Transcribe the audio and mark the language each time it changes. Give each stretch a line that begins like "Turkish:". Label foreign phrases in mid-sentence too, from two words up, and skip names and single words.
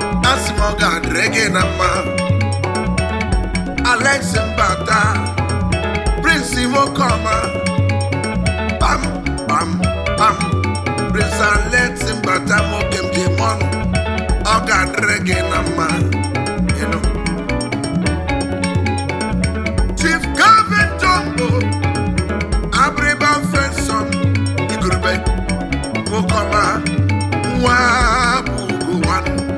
Igbo: Asị m ọ ga-adịrị gị na mma. Alex Mbata, Prince Imokoma, pam, pam, pam. Prince Alex Mbata, nwoke m ji mọnụ. Ọ ga-adịrị gị na mma.
English: You know.
Igbo: Chief Calvin Jumbo, Abriba Fenson, Igurube, Mokoma, nwa Bugu one.